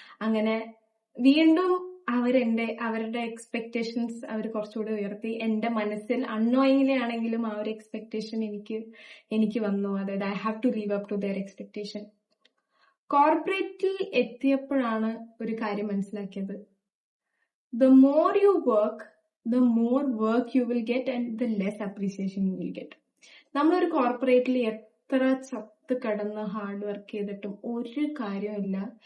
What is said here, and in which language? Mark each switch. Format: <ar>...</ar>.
<ml>അങ്ങനെ വീണ്ടും അവരുടെ എക്സ്പെക്ടേഷൻസ് അവർ കുറച്ചുകൂടി ഉയർത്തി. എന്റെ മനസ്സിൽ അൺനോയിങ്ങിലെ ആണെങ്കിലും ആ ഒരു എക്സ്പെക്ടേഷൻ എനിക്ക് വന്നു. അതായത്</ml> <en>I have to live up to their expectation.</en> <ml>കോർപ്പറേറ്റിൽ എത്തിയപ്പോഴാണ് ഒരു കാര്യം മനസ്സിലാക്കിയത്.</ml> <en>The more you work, the more work you will get and the less appreciation you will get.</en> <ml>നമ്മളൊരു കോർപ്പറേറ്റിൽ എത്ര ചത്ത് കിടന്ന് ഹാർഡ് വർക്ക് ചെയ്തിട്ടും ഒരു കാര്യമില്ല.</ml>